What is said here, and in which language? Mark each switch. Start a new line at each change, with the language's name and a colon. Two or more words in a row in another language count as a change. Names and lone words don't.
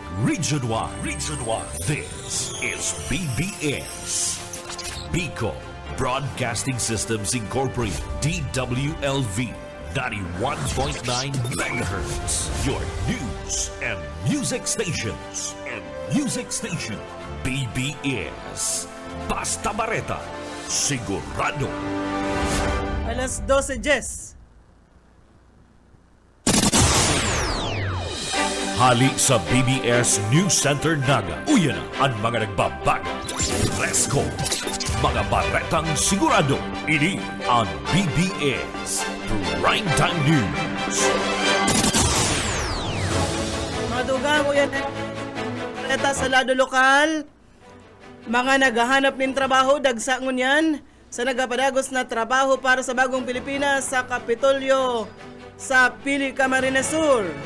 English: Region 1. This is BBS. Bicol Broadcasting Systems Incorporated. DWLV 91.9 megahertz. Your news and music stations.
Bikol: BBS. Basta Bareta. Sigurado. Alas 12:10. Hali sa BBS News Center Naga. Uyan na ang mga nagbabago.
English: Let's go!
Bikol: Mga baretang sigurado. Ini ang BBS Primetime News. Mga dugang, uyan na sa lado lokal. Mga naghahanap ng trabaho, dagsa ngunyan sa nagapadagos na trabaho para sa bagong Pilipinas sa Kapitolyo sa Pili, Camarines Sur.